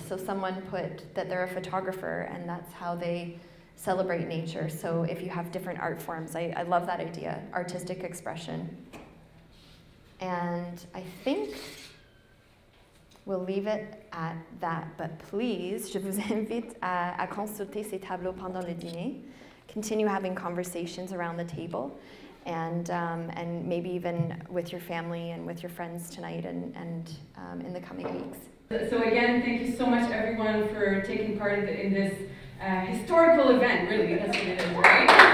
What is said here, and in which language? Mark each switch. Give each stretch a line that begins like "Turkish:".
English: So someone put that they're a photographer and that's how they celebrate nature. So if you have different art forms, I love that idea, artistic expression. And I think we'll leave it at that. But please,
French: je vous invite à consulter ces tableaux pendant le dîner.
English: Continue having conversations around the table. And maybe even with your family and with your friends tonight and in the coming weeks. So again, thank you so much everyone for taking part in this historical event, really, that's what it is, right?